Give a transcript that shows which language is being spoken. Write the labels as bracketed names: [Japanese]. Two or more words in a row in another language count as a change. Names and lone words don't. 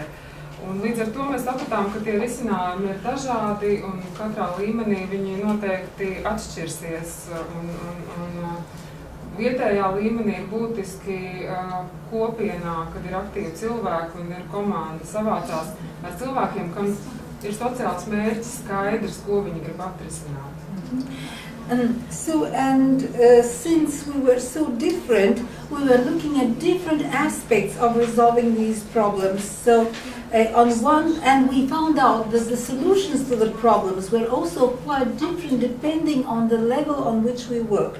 [Latvian] Un līdz ar to mēs sapratām, ka tie risinājumi ir dažādi un katrā līmenī viņi noteikti atšķirsies. Un vietējā līmenī ir būtiski kopienā, kad ir aktīvi cilvēki un ir komanda savācās ar cilvēkiem, kam ir sociāls mērķis skaidrs, ko viņi grib atrisināt. [English] Since we were so different, we were looking at different aspects of resolving these problems. So on one hand, we found out that the solutions to the problems were also quite different depending on the level on which we worked.